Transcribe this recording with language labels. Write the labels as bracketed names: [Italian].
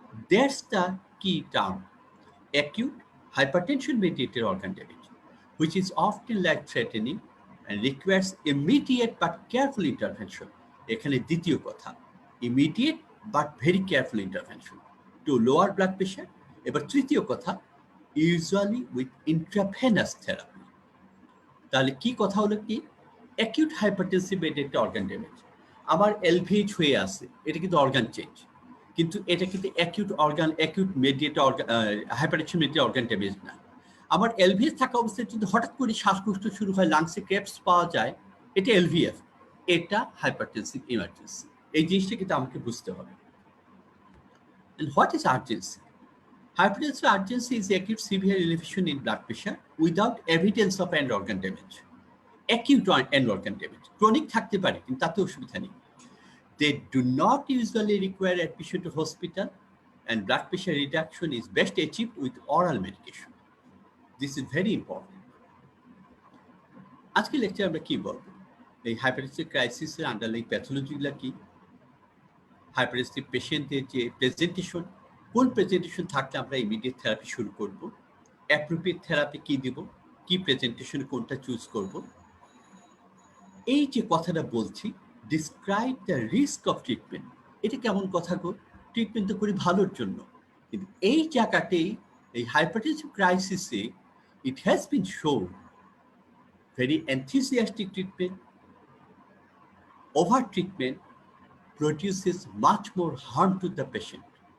[English] That's the key term, acute hypertension mediated organ damage, which is often life threatening and requires immediate but careful intervention. [Bangla] এখানে দ্বিতীয় কথা, [English] immediate but very careful intervention to lower blood pressure। [Bangla] এবার তৃতীয় কথা, [English] usually with intravenous therapy। [Bangla] তাহলে কি কথা হলো কি, [English] acute hypertensive mediated organ damage, [Bangla] আমার এলভিএইচ হয়ে আছে, এটা কিন্তু অর্গান চেঞ্জ, কিন্তু এটা কিন্তু acute mediated hypertension mediated organ damage না। আমার এলভিএফ থাকা অবস্থায় যদি হঠাৎ করে শ্বাসকষ্ট শুরু হয়, লাংসে ক্রেপস পাওয়া যায়, এটা এলভিএফ, এটা হাইপারটেনসিভ ইমার্জেন্সি। এই জিনিসটা কিন্তু আমাকে বুঝতে হবে। [English] And what is urgency? Hypertensive urgency is acute severe elevation in blood pressure without evidence of end organ damage. Acute end organ damage, [Bangla] chronic থাকতে পারে কিন্তু তাতে অসুবিধা নেই। [English] They do not usually require admission to hospital, and blood pressure reduction is best achieved with oral medication. This is very important. [Bangla] আজকে lecture আমরা কি বলবো? এই হাইপারটেনসিভ ক্রাইসিসের আন্ডারলাইং প্যাথোলজিগুলো কি, হাইপারটেনসিভ পেশেন্টের যে প্রেজেন্টেশন, কোন প্রেজেন্টেশন থাকলে আমরা ইমিডিয়েট থেরাপি শুরু করব, অ্যাপ্রোপ্রিয়েট থেরাপি কি দিব, কি প্রেজেন্টেশন কোনটা চুজ করব, এই যে কথাটা বলছি, describe the risk of treatment, এটা কেমন কথা গো? ট্রিটমেন্ট তো করি ভালোর জন্য, কিন্তু এই জায়গাতেই এই hypertensive ক্রাইসিসে [English] it has been shown very enthusiastic treatment, over treatment produces much more harm to the patient.